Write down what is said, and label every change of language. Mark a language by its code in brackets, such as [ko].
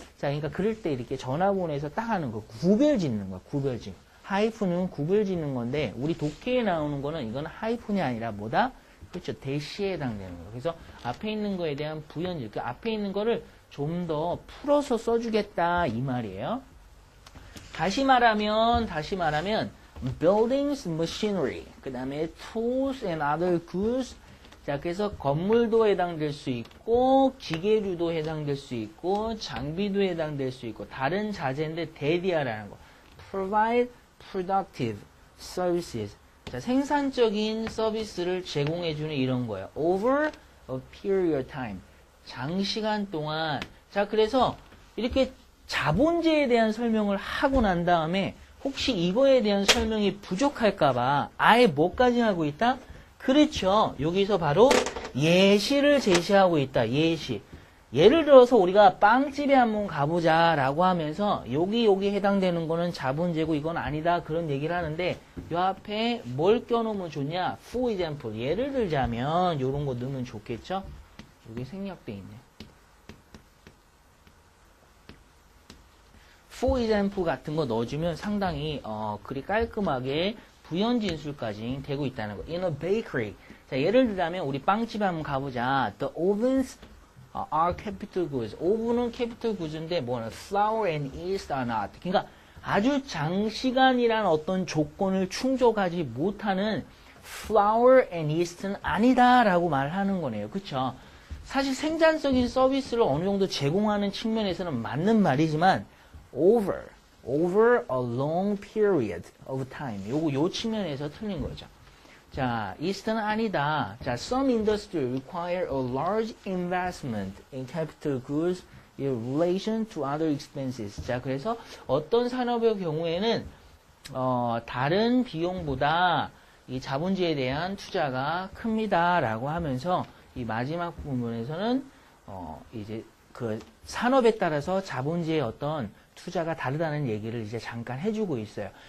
[ko] 자, 그러니까 그럴 때 이렇게 전화번호에서 딱 하는 거. 구별 짓는 거야. 구별 짓는 거. 하이픈은 구별 짓는 건데 우리 독해에 나오는 거는 이건 하이픈이 아니라 뭐다? 그렇죠. 대시에 해당되는 거예요. 그래서 앞에 있는 거에 대한 부연질. 그 앞에 있는 거를 좀 더 풀어서 써주겠다 이 말이에요. [en] 다시 말하면 buildings, machinery, 그 다음에 tools and other goods. [ko] 자, 그래서 건물도 해당될 수 있고 기계류도 해당될 수 있고 장비도 해당될 수 있고 다른 자재인데 대디아라는 거. [en] provide productive services. [ko] 자, 생산적인 서비스를 제공해주는 이런 거예요. [en] over a period time. [ko] 장시간 동안. 자, 그래서 이렇게 자본재에 대한 설명을 하고 난 다음에 혹시 이거에 대한 설명이 부족할까봐 아예 뭐까지 하고 있다? 그렇죠. 여기서 바로 예시를 제시하고 있다. 예시. 예를 들어서 우리가 빵집에 한번 가보자 라고 하면서 여기 해당되는 거는 자본재고 이건 아니다 그런 얘기를 하는데 요 앞에 뭘 껴놓으면 좋냐? [en] For example. [ko] 예를 들자면 요런 거 넣으면 좋겠죠? 이게 생략돼 있네. [en] For example [ko] 같은 거 넣어주면 상당히 글이 깔끔하게 부연 진술까지 되고 있다는 거. [en] In a bakery. [ko] 자, 예를 들자면 우리 빵집에 한번 가보자. [en] The ovens are capital goods. [ko] 오븐은 [en] capital goods인데 뭐는 flour and yeast are not. [ko] 그러니까 아주 장시간이란 어떤 조건을 충족하지 못하는 flour and yeast는 아니다라고 말하는 거네요. 그쵸? 사실 생산적인 서비스를 어느 정도 제공하는 측면에서는 맞는 말이지만 [en] over a long period of time. [ko] 요 측면에서 틀린 거죠. 자, yeast는 아니다. [en] 자, some industry require a large investment in capital goods in relation to other expenses. [ko] 자, 그래서 어떤 산업의 경우에는 다른 비용보다 이 자본주의에 대한 투자가 큽니다라고 하면서 이 마지막 부분에서는 이제 그 산업에 따라서 자본주의의 어떤 투자가 다르다는 얘기를 이제 잠깐 해주고 있어요.